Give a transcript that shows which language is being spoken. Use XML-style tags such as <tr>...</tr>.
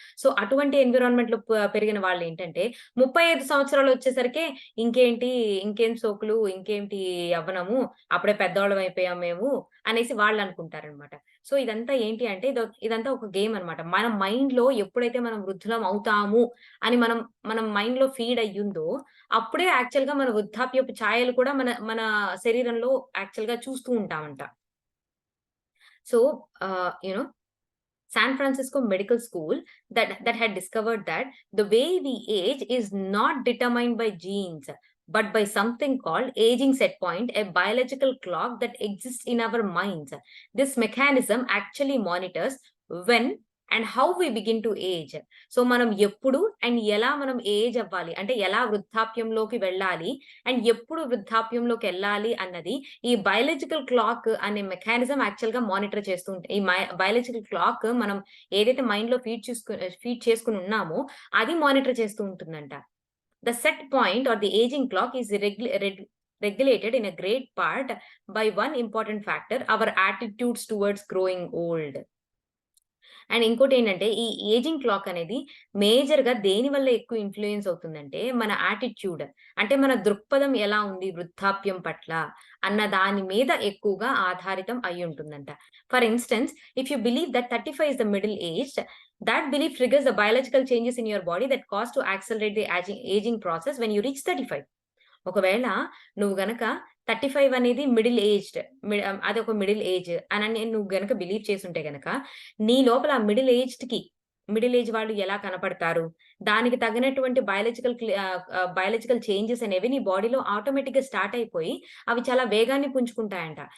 <te>So, అటువంటి ఎన్విరాన్మెంట్‌లో పెరిగిన వాళ్ళేంటంటే 35 సంవత్సరాలొచ్చేసరికే ఇంకేంటి, ఇంకేం సోకులు, ఇంకేంటి యవ్వనము, అప్పుడే పెద్దోళ్ళం అయిపోయాం మేము అనేసి వాళ్ళనుకుంటారనమాట. సో, ఇదంతా ఏంటి అంటే ఇదంతా ఒక గేమ్ అనమాట. మన మైండ్‌లో ఎప్పుడైతే మనం వృద్ధులం అవుతాము అని మనం మైండ్‌లో ఫీడ్ అయ్యుందో అప్పుడే యాక్చువల్‌గా మన వృద్ధాప్యపు ఛాయలు కూడా మన మన శరీరంలో యాక్చువల్‌గా చూస్తూ ఉంటామంట.</te> <en>So, you know San Francisco Medical School that had discovered that the way we age is not determined by genes but by something called aging set point, a biological clock that exists in our minds. This mechanism actually monitors when and how we begin to age.</en> <te>So మనం ఎప్పుడు and ఎలా మనం age అవ్వాలి అంటే ఎలా వృద్ధాప్యంలోకి వెళ్ళాలి and ఎప్పుడు వృద్ధాప్యంలోకి వెళ్ళాలి అన్నది ఈ బయాలజికల్ క్లాక్ అనే మెకానిజం యాక్చువల్‌గా మానిటర్ చేస్తూ ఉంటే ఈ బయాలజికల్ క్లాక్ మనం ఏదైతే మైండ్‌లో ఫీడ్ చేసుకొని ఉన్నామో అది మానిటర్ చేస్తూ ఉంటుందంట.</te> <en>The set point or the aging clock is regulated in a great part by one important factor, our attitudes towards growing old.</en> <te>And ఇంకోటేంటంటే, ఈ ఏజింగ్ క్లాక్ అనేది మేజర్‌గా దేనివల్ల ఎక్కువ ఇన్‌ఫ్లూయెన్స్ అవుతుందంటే, మన యాటిట్యూడ్. అంటే మన దృక్పథం ఎలా ఉంది వృద్ధాప్యం పట్ల అన్న దాని మీద ఎక్కువగా ఆధారితం అయ్యుంటుందంట.</te> <en>For instance, if you believe that 35 is the middle aged, that belief triggers the biological changes in your body that cause to accelerate the aging process when you reach 35.</en> <te>ఒకవేళ నువ్వు గనక 35 అనేది మిడిల్ ఏజ్డ్ అదొక middle age అనని నువ్వు గనక believe చేసుంటే గనక, నీ లోపల మిడిల్ ఏజ్ వాళ్ళు ఎలా కనపడతారు? దానికి తగినటువంటి బయాలజికల్ చేంజెస్ అనేవి నీ బాడీలో ఆటోమేటిక్‌గా స్టార్ట్ అయిపోయి, అవి చాలా వేగాన్ని పుంజుకుంటాయంట.</te>